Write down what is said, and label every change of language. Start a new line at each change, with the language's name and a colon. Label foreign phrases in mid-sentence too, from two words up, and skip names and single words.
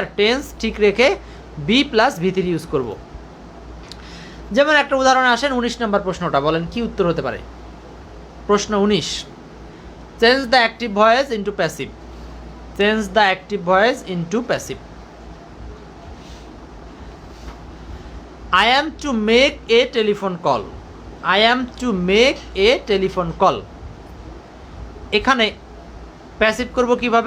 Bangla: টেন্স ঠিক রেখে
English: B plus V three
Bangla: ইউজ করব। যেমন একটা উদাহরণ আসেন 19 নম্বর প্রশ্নটা, বলেন কি উত্তর হতে পারে?
English: প্রশ্ন 19, change the active voice into passive. change the active voice into passive. I am to make a telephone call. I am to make a telephone call.
Bangla: এখানে প্যাসিভ করব কিভাবে?